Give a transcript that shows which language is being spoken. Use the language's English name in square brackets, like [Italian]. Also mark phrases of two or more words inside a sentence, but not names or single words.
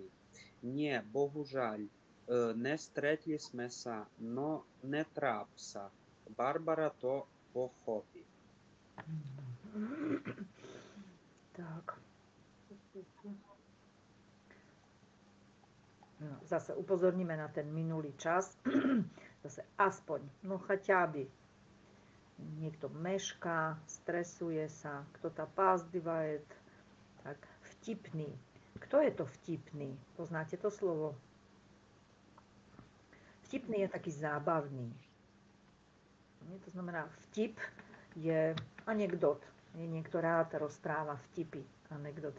[Slovak] Nie, bohužiaľ, nestretli sme sa, no netráp sa. Barbara to pochopí. Tak. No, zase upozorníme na ten minulý čas. Zase aspoň, no [Russian] хотя бы. [Slovak] Niekto mešká, stresuje sa, [Russian] kto-то опаздывает. [Slovak] Tak, vtipný. Kto je to vtipný? Poznáte to slovo? Vtipný je taký zábavný. To znamená, vtip je anekdot. Niekto rád rozpráva vtipy, anekdoty.